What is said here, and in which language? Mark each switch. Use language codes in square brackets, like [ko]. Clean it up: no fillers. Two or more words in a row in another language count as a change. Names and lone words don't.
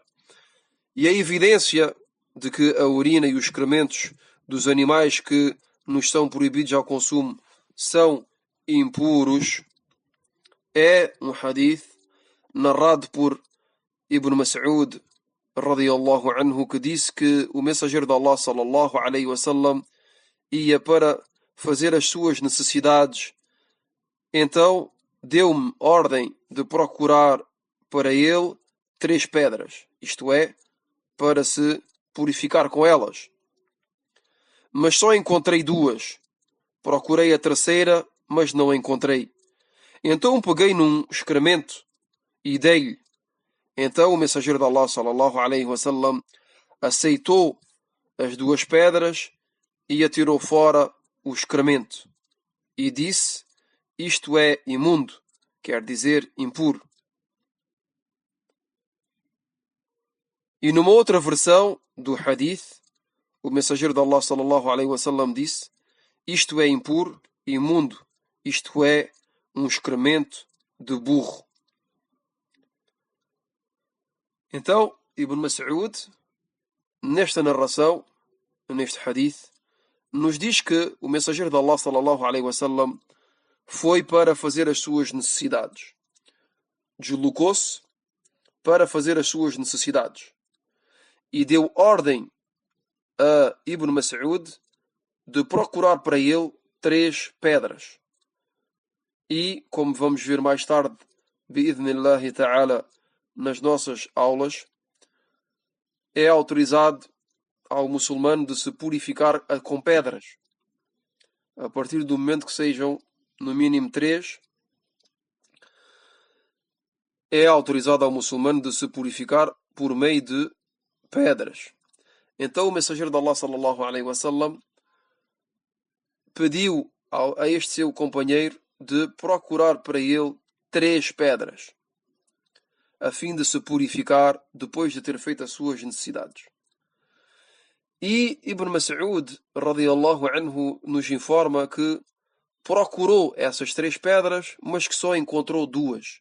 [pt] E a evidência de que a urina e os excrementos dos animais que nos são proibidos ao consumo são impuros é um hadith narrado por Ibn Mas'ud [ar] رضي الله عنه, [pt] que disse que o mensageiro de Allah [ar] صلى الله عليه وسلم [pt] ia para fazer as suas necessidades, então deu-me ordem de procurar para ele 3 pedras, isto é, para se purificar com elas. Mas só encontrei 2. Procurei a terceira, mas não encontrei. Então peguei num excremento e dei-lhe. Então o mensageiro de Allah [ar] صلى الله عليه وسلم [pt] aceitou as 2 pedras e atirou fora o excremento e disse: isto é imundo, quer dizer impuro. E numa outra versão do hadith, o mensageiro de Allah [ar] صلى الله عليه وسلم [pt] disse: isto é impuro, imundo, isto é um excremento de burro. Então, Ibn Mas'ud, nesta narração, neste hadith, nos diz que o mensageiro de Allah [ar] صلى الله عليه وسلم [pt] foi para fazer as suas necessidades. Deslocou-se para fazer as suas necessidades. E deu ordem a Ibn Mas'ud de procurar para ele 3 pedras. E, como vamos ver mais tarde, [ar] بإذن الله تعالى, [pt] nas nossas aulas, é autorizado ao muçulmano de se purificar com pedras. A partir do momento que sejam, no mínimo 3, é autorizado ao muçulmano de se purificar por meio de pedras. Então o mensageiro de Allah [ar] صلى الله عليه وسلم [pt] pediu a este seu companheiro de procurar para ele 3 pedras, a fim de se purificar depois de ter feito as suas necessidades. E Ibn Mas'ud, [ar] رضي الله عنه, [pt] nos informa que procurou essas 3 pedras, mas que só encontrou 2.